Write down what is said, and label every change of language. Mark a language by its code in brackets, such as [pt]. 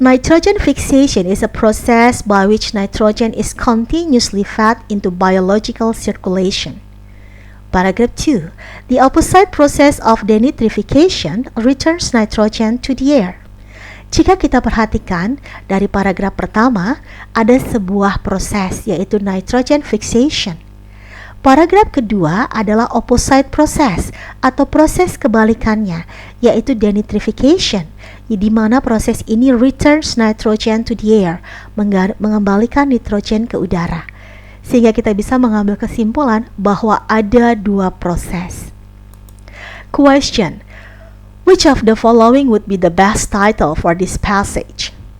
[en] Nitrogen fixation is a process by which nitrogen is continuously fed into biological circulation. Paragraph 2. The opposite process of denitrification returns nitrogen to the air. [id] Jika kita perhatikan dari paragraf pertama, ada sebuah proses yaitu nitrogen fixation. Paragraf kedua adalah opposite process atau proses kebalikannya yaitu denitrification, di mana proses ini [en] returns nitrogen to the air, [id] mengembalikan nitrogen ke udara. Sehingga kita bisa mengambil kesimpulan bahwa ada dua proses. [en] Question: which of the following would be the best title for this passage?